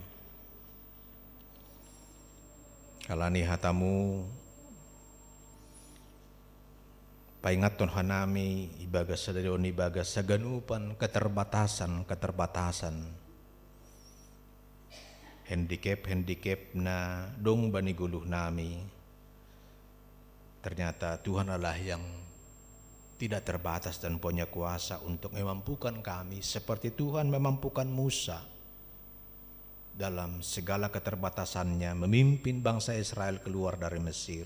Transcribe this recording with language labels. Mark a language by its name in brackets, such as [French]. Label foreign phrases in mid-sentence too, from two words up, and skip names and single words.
[Batak Simalungun] Kalani hatamu paingat Tuhan nami ibagas sadarion ibagas saganupan keterbatasan handicap na dong bani guluh nami. [Indonesian] Ternyata Tuhan Allah yang tidak terbatas dan punya kuasa untuk memampukan kami seperti Tuhan memampukan Musa dalam segala keterbatasannya memimpin bangsa Israel keluar dari Mesir.